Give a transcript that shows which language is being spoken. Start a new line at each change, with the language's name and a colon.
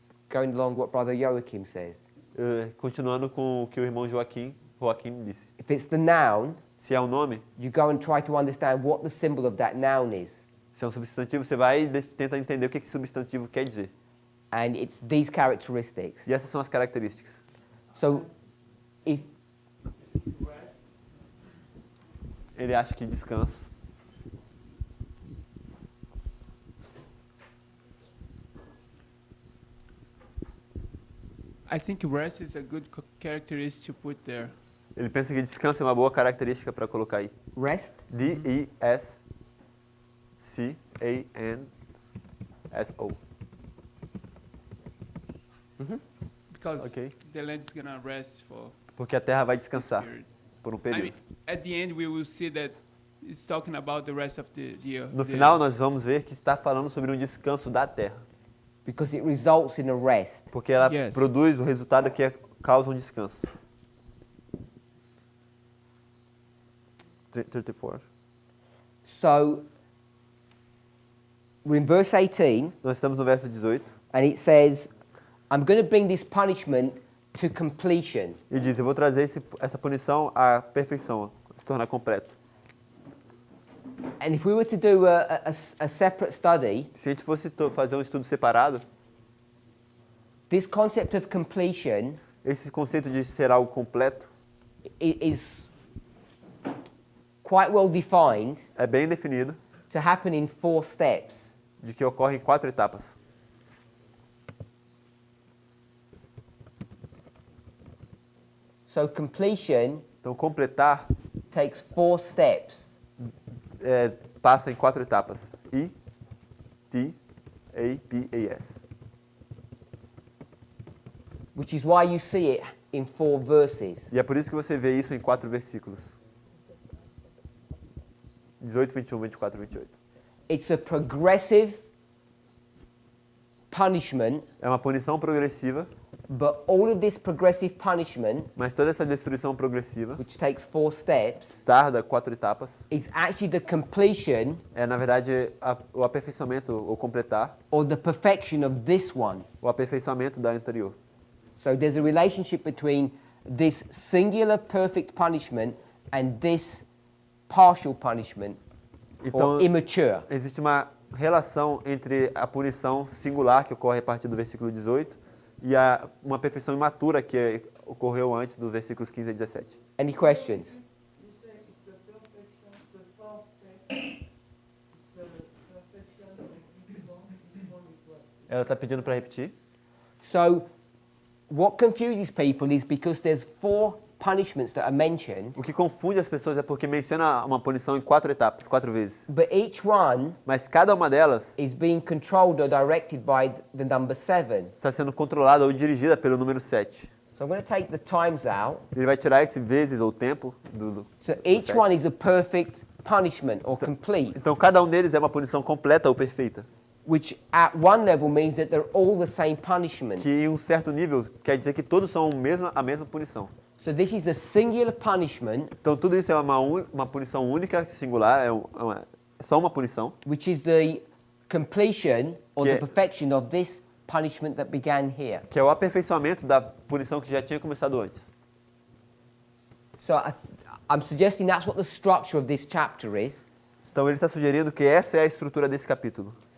English: Going along what Brother Joachim says.
Portuguese: Continuando com o que o irmão Joaquim disse.
English: If it's the noun,
Portuguese: Se é um nome,
English: you go and try to understand what the symbol of that noun is.
Portuguese: se é um substantivo, você vai e tenta entender o que esse substantivo quer dizer.
English: And it's these characteristics.
Portuguese: E essas são as características.
English: So if
Portuguese: Ele acha que descanso.
English: I think rest is a good characteristic to put there.
Portuguese: Ele pensa que descanso é uma boa característica para colocar aí.
English: rest,
Portuguese: D-E-S-C-A-N-S-O.
English: Because Okay. the land is gonna rest for
Portuguese: Porque a terra vai
English: this
Portuguese: descansar
English: period.
Portuguese: por um
English: I
Portuguese: período.
English: mean, at the end we will see that it's talking about the rest of the year.
Portuguese: No final, nós vamos ver que está falando sobre um descanso da terra.
English: because it results in a rest.
Portuguese: Porque ela
English: Yes.
Portuguese: produz o resultado que causa um descanso.
English: 34. So we're in verse 18,
Portuguese: Nós estamos no verso 18.
English: and it says, I'm going to bring this punishment to completion.
Portuguese: E diz, eu vou trazer essa punição à perfeição, se tornar completo.
English: And if we were to do a separate study,
Portuguese: Se a gente fosse fazer um estudo separado,
English: this concept of completion
Portuguese: esse conceito de ser algo completo
English: is quite well defined
Portuguese: é bem definido
English: to happen in 4 steps.
Portuguese: de que ocorre em 4 etapas.
English: So completion
Portuguese: Então, completar
English: takes 4 steps.
Portuguese: passa em 4 etapas. I, T, A, P, A, S.
English: Which is why you see it in 4 verses.
Portuguese: E é por isso que você vê isso em 4 versículos.
English: 18, 21, 24, 28. It's a progressive punishment,
Portuguese: É uma punição progressiva,
English: but all of this progressive punishment,
Portuguese: mas toda essa destruição progressiva
English: which takes 4 steps,
Portuguese: tarda 4 etapas.
English: is actually the completion
Portuguese: É, na verdade, o aperfeiçoamento, ou completar,
English: or the perfection of this one.
Portuguese: o aperfeiçoamento da anterior.
English: So there's a relationship between this singular perfect punishment and this partial punishment
Portuguese: Então,
English: or immature.
Portuguese: existe uma relação entre a punição singular, que ocorre a partir do versículo 18, e uma perfeição imatura, que ocorreu antes dos versículos 15 a 17.
English: Any questions?
Portuguese: Ela está pedindo para repetir.
English: So what confuses people is because there's 4 punishments that are mentioned,
Portuguese: O que confunde as pessoas é porque menciona uma punição em 4 etapas, 4 vezes.
English: but each one
Portuguese: Mas cada uma delas
English: is being controlled or directed by the number 7.
Portuguese: está sendo controlada ou dirigida pelo número 7.
English: So I'm going to take the times out.
Portuguese: Ele vai tirar esse vezes ou tempo do
English: So each
Portuguese: 7.
English: one is a perfect punishment or complete,
Portuguese: Então cada um deles é uma punição completa ou perfeita.
English: which at one level means that they're all the same punishment.
Portuguese: Que em um certo nível quer dizer que todos são a mesma punição.
English: So this is a singular punishment,
Portuguese: Então tudo isso é uma punição única, singular, é só uma punição,
English: which is the completion or the
Portuguese: Que-
English: perfection of this punishment that began here.
Portuguese: que é o aperfeiçoamento da punição que já tinha começado antes.
English: So I'm suggesting that's what the structure of this chapter is.
Portuguese: Então ele está sugerindo que essa é a estrutura desse capítulo.